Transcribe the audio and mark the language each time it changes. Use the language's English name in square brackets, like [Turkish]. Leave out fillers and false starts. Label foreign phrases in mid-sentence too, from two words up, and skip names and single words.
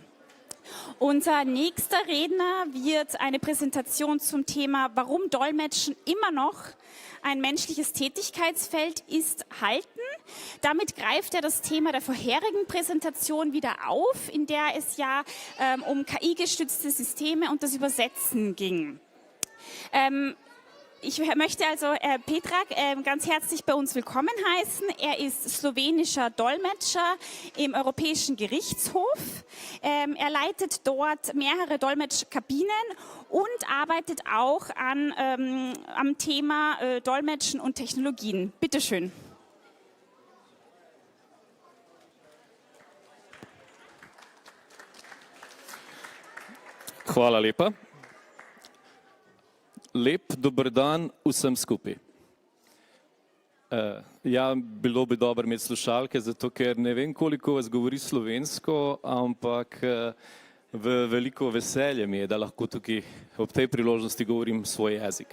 [German] Unser nächster Redner wird eine Präsentation zum Thema, warum Dolmetschen immer noch ein menschliches Tätigkeitsfeld ist, halten. Damit greift er das Thema der vorherigen Präsentation wieder auf, in der es ja um KI-gestützte Systeme und das Übersetzen ging. Ich möchte also Petrak ganz herzlich bei uns willkommen heißen. Er ist slowenischer Dolmetscher im Europäischen Gerichtshof. Er leitet dort mehrere Dolmetschkabinen und arbeitet auch am Thema Dolmetschen und Technologien. Bitte schön. [Slovenian] Hvala lepa. Lep dober dan vsem skupaj. Ja, bilo bi dobro imeti slušalke, zato ker ne vem, koliko vas govori slovensko, ampak veliko veselje mi je, da lahko tukaj ob tej priložnosti govorim svoj jezik.